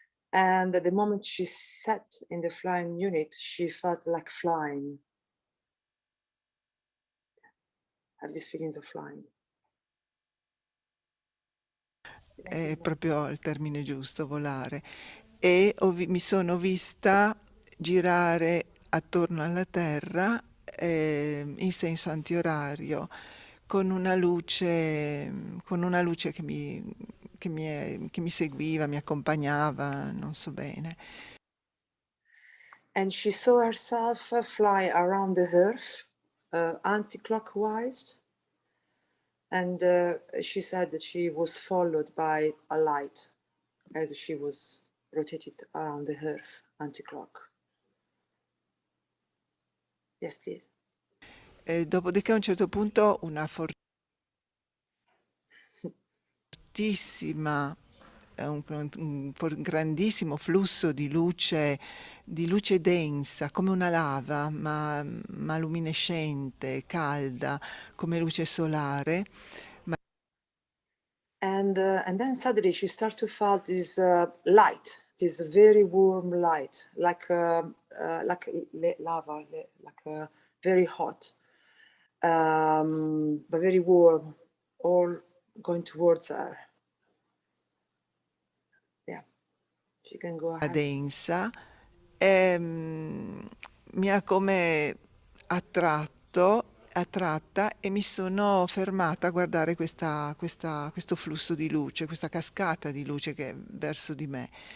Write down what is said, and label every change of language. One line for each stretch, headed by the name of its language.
English: And at the moment she sat in the flying unit, she felt like flying. Have these feelings of flying.
Italian: È proprio il termine giusto, volare. E mi sono vista girare attorno alla Terra in senso antiorario, con una luce che mi seguiva, mi accompagnava, non so bene.
English: And she saw herself fly around the earth anti-clockwise. And she said that she was followed by a light as she was rotated around the earth anti-clock. Yes, please.
Italian: Dopodiché a un certo punto una fortissima, un grandissimo flusso di luce densa, come una lava, ma luminescente, calda, come luce solare.
English: And then suddenly she started to feel this light, this very warm light, like lava, like very hot, but very warm, all going towards her. Yeah, she can go ahead.
Italian: Densa, mi ha come attratta e mi sono fermata a guardare questo flusso di luce, questa cascata di luce che è verso di me.